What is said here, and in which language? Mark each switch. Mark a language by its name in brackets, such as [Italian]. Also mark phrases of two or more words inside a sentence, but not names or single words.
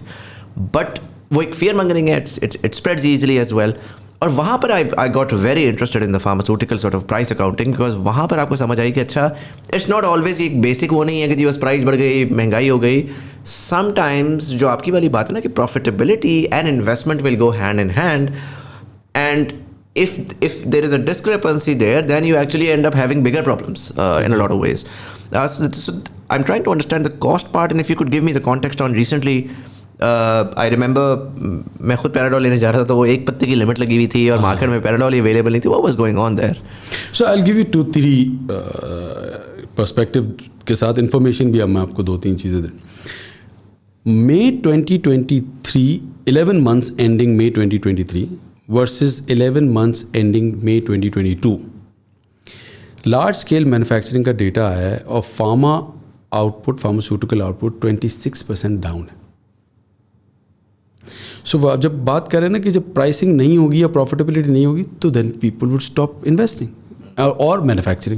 [English] but [Hindi] वो एक [English] fear mongering hai, it spreads easily as well. [Hindi] और वहाँ पर [English] I got very interested in the pharmaceutical sort of price accounting, because [Hindi] वहाँ पर आपको समझ आई कि अच्छा, [English] it's not always [Hindi] एक बेसिक वो नहीं है कि जी बस प्राइस बढ़ गई, महंगाई हो गई. [English] sometimes [Hindi] जो आपकी वाली बात है ना कि [English] profitability and investment will go hand in hand. एंड if there is a discrepancy there, then you actually end up having bigger problems in a lot of ways. So I'm trying to understand the cost part, and if you could give me the context on recently. I remember [Hindi] मैं खुद पैराडोल लेने जा रहा था तो वो एक पत्ते की लिमिट लगी हुई थी और मार्केट में पैराडोल अवेलेबल नहीं थी. [English] What was going on there? So I'll give you 2-3 पर्सपेक्टिव [Hindi] के साथ [English] इंफॉर्मेशन भी. [Hindi] अब मैं आपको 2-3 चीज़ें दें. [English] May 2023, 11 months ending May 2023 versus 11 months ending May 2022. large scale manufacturing का डेटा [Hindi] है और [English] pharmaceutical output 26% down hai. [Hindi] सो जब बात करें ना कि जब प्राइसिंग नहीं होगी या प्रॉफिटेबिलिटी नहीं होगी तो [English] then people would stop investing [Hindi] और मैन्युफैक्चरिंग.